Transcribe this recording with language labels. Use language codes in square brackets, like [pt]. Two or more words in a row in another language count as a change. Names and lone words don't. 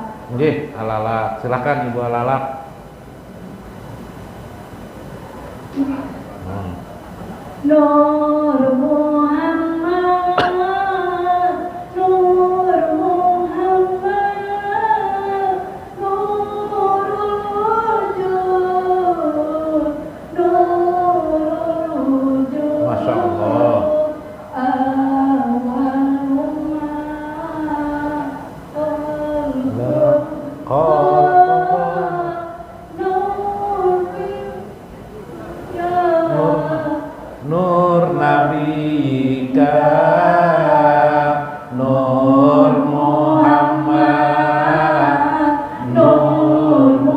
[id] Nggih, Alalak. Silakan Ibu Alalak. Nur Muhammad, Nur Muhammad, Nurul Wujud, Nurul Wujud. [ar] ما شاء الله. [id] Nur Nabika, Nur Muhammad, Nur